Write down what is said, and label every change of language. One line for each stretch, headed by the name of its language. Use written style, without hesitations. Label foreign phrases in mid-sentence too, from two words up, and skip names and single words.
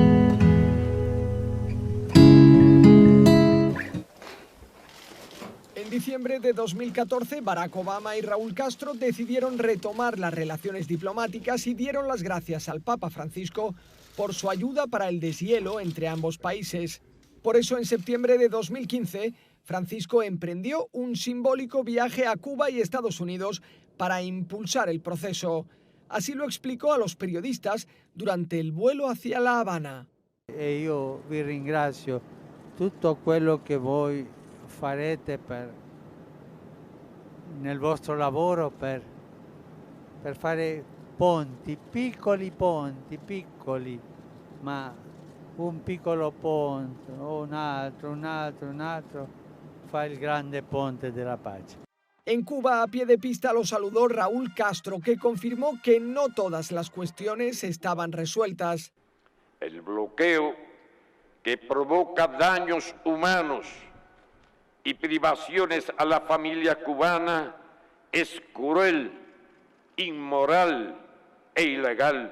Spanish: En diciembre de 2014, Barack Obama y Raúl Castro decidieron retomar las relaciones diplomáticas y dieron las gracias al Papa Francisco por su ayuda para el deshielo entre ambos países. Por eso, en septiembre de 2015, Francisco emprendió un simbólico viaje a Cuba y Estados Unidos para impulsar el proceso. Así lo explicó a los periodistas durante el vuelo hacia La Habana.
Italian: Io vi ringrazio tutto quello che voi farete nel vostro lavoro per fare ponti, piccoli, ma un piccolo ponte, un altro, fa il grande ponte della pace.
Spanish: En Cuba, a pie de pista, lo saludó Raúl Castro, que confirmó que no todas las cuestiones estaban resueltas. El bloqueo que provoca daños humanos y privaciones a la familia cubana es cruel, inmoral e ilegal.